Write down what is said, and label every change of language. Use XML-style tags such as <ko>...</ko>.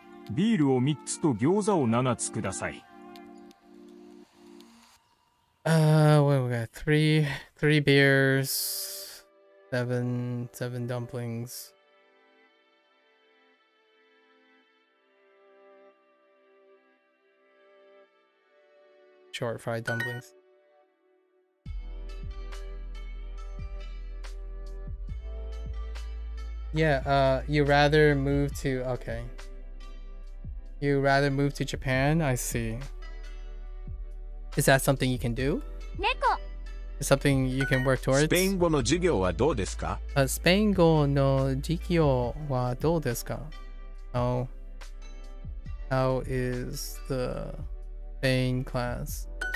<ja>ビールを3つと餃子を7つください。</ja> <en>What we got? Three beers, seven dumplings. Short fried dumplings. Yeah, you rather move to, okay. You rather move to Japan? I see. Is that something you can do?</en> <ja>猫</ja> <en>Is something you can work</en> <ja>ス</ja> <en>towards?</en> <ja>ペイン語の授業はどうですか？スペイン語の授業はどうですか?</ja> <en>How is the Spain class?</en>